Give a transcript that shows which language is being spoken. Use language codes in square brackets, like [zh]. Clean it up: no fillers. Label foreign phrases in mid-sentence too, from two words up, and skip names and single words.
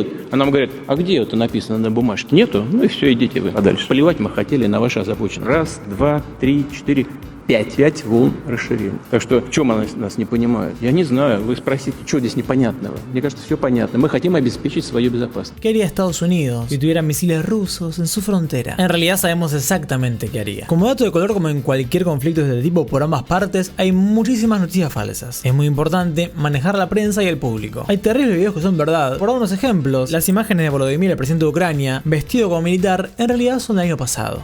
[ru] А нам говорят, а где это написано на бумажке? Нету? Ну и все, идите вы подальше. Плевать мы хотели на ваши озабоченности. 1, 2, 3, 4, 5 волн расширения. Так что в чем нас не понимают? Я не знаю. Вы спросите, что здесь непонятного? Мне кажется, все понятно. Мы хотим обеспечить свою безопасность. [es] ¿Qué haría Estados Unidos si tuviera misiles rusos en su frontera? En realidad sabemos exactamente qué haría. Como dato de color, como en cualquier conflicto de este tipo por ambas partes, hay muchísimas noticias falsas. Es muy importante manejar la prensa y el público. Hay terribles videos que son verdad. Por dar unos ejemplos, las imágenes de Volodymyr, el presidente de Ucrania, vestido como militar, en realidad son del año pasado.